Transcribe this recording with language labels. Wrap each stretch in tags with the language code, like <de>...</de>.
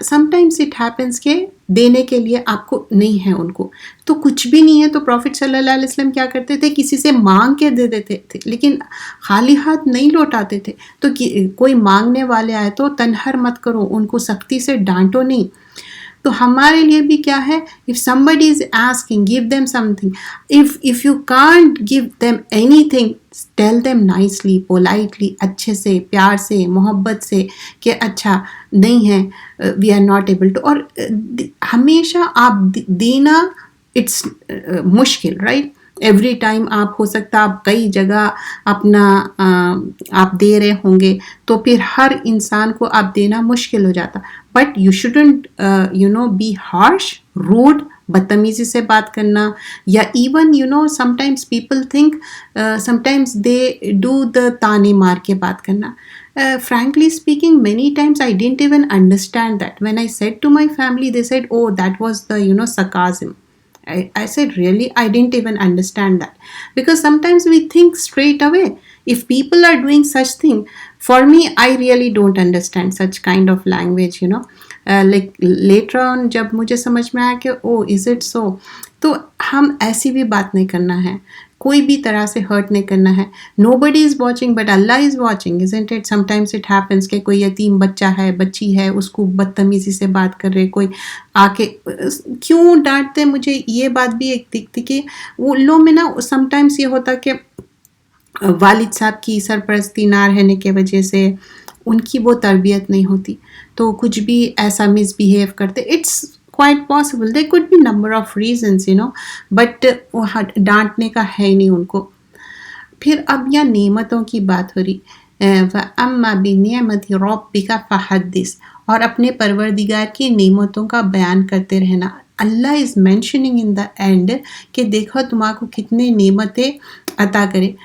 <ur>Some times it happens کہ دینے کے لیے آپ کو نہیں ہے, ان کو تو کچھ بھی نہیں ہے, تو پروفٹ صلی اللہ علیہ وسلم کیا کرتے تھے, کسی سے مانگ کے دے دیتے تھے, لیکن خالی ہاتھ نہیں لوٹاتے تھے. تو کوئی مانگنے والے آئے تو تنہر مت کرو, ان کو سختی سے ڈانٹو نہیں. تو ہمارے لیے بھی کیا ہے,</ur> <en>if somebody is asking, give them something. If you can't give them anything, tell them nicely, politely,</en> <ur>اچھے سے, پیار سے, محبت سے کہ اچھا نہیں ہے,</ur> <en>we are not able to.</en> <ur>اور ہمیشہ آپ دینا</ur> <en>it's مشکل, right?</en> <ur>ایوری ٹائم آپ ہو سکتا آپ کئی جگہ اپنا آپ دے رہے ہوں گے, تو پھر ہر انسان کو آپ دینا مشکل ہو جاتا.</ur> <en>but you shouldn't be harsh, rude</en> <ur>بدتمیزی سے بات کرنا, یا</ur> <en>even sometimes people think sometimes they do the</en> <ur>تانے مار کے بات کرنا.</ur> <en>Frankly speaking, many times I didn't even understand that. When I said to my family, they said, oh, that was the sarcasm. I said, really? I didn't even understand that. Because sometimes we think straight away. If people are doing such thing, for me, I really don't understand such kind of language, like later on</en> <ur>جب مجھے سمجھ میں آیا کہ</ur> <en>oh, is it so?</en> <ur>تو ہم ایسی بھی بات نہیں کرنا ہے, کوئی بھی طرح سے ہرٹ نہیں کرنا ہے.</ur> <en>Nobody is watching but Allah is watching, isn't it? Sometimes it happens</en> <ur>کہ کوئی یتیم بچہ ہے, بچی ہے, اس کو بدتمیزی سے بات کر رہے, کوئی آ کے کیوں ڈانٹتے. مجھے یہ بات بھی ایک دکھتی کہ وہ لوگ میں نا سم ٹائمس یہ ہوتا کہ والد صاحب کی سرپرستی نہ رہنے کی وجہ سے ان کی وہ تربیت نہیں ہوتی, تو کچھ بھی ایسا مس بیہیو کرتے.</ur> <en>it's quite possible, there could be number of reasons, but</en> <ur>ڈانٹنے کا ہے ہی نہیں ان کو. پھر اب یہاں نعمتوں کی بات ہو رہی,</ur> <ar>وَأَمَّا بِنِعْمَةِ رَبِّكَ فَحَدِّثْ,</ar> <ur>اور اپنے پروردگار کی نعمتوں کا بیان کرتے رہنا. اللہ</ur> <en>is mentioning in the end</en> <ur>کہ دیکھو تمہارے کو کتنے نعمتیں عطا کرے.</ur>